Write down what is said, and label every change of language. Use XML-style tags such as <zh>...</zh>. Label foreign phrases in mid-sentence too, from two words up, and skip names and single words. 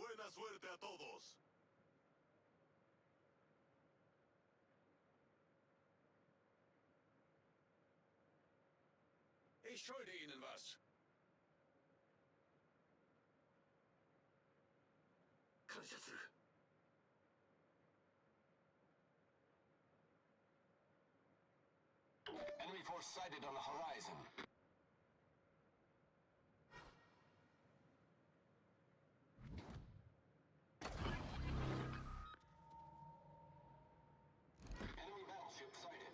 <es>suerte a todos.</es> <de>Ich schulde Ihnen was.</de> <ja>感謝する。</ja> <en>Enemy force sighted on the horizon. Enemy battleship sighted.</en>